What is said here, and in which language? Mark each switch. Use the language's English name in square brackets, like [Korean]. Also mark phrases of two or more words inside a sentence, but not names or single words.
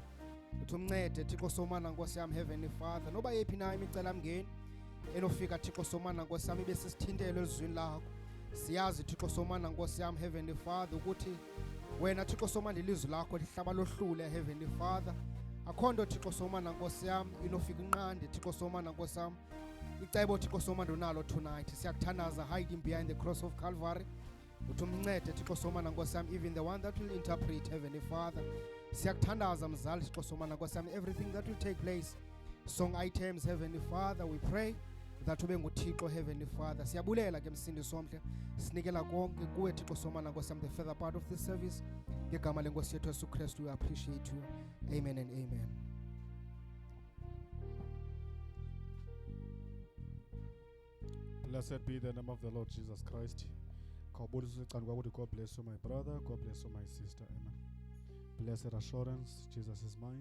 [Xhosa] Uthi umncede Thixo somandla Nkosi yami [English] Heavenly Father [Xhosa] noba yephi nayo imicela mngeni enofika Thixo somandla Nkosi yami besisithintelo elizwini lakho. Siyazi Thixo somandla Nkosi yami [English] Heavenly Father [Xhosa] ukuthi wena Thixo somandla ilizwi lakho lihlaba lohlule [English] Heavenly Father. [Xhosa] Akho nto Thixo somandla Nkosi yami inofika inqande Thixo somandla Nkosi yami. Icebo Thixo somandla unalo tonight. [English] Siyakuthandaza hiding behind the cross of Calvary. [Xhosa] Uthi umncede Thixo somandla Nkosi yami [English] even the one that will interpret Heavenly Father. [Xhosa] Siyakuthandaza mzali Thixo somandla Nkosi yami [English] everything that will take place. Song items Heavenly Father we pray that [Xhosa] ube nguThixo [English] Heavenly Father. [Xhosa] Siyabulela ke msindi somhle. Sinikela konke kuwe Thixo somandla Nkosi yami [English] the further part of this service. [Xhosa] Ngegama lenkosi yethu Yesu Kristu [English] we appreciate you. Amen and amen. Blessed be the name of the Lord Jesus Christ. God bless you, my brother. God bless you, my sister. Amen. Blessed assurance, Jesus is mine.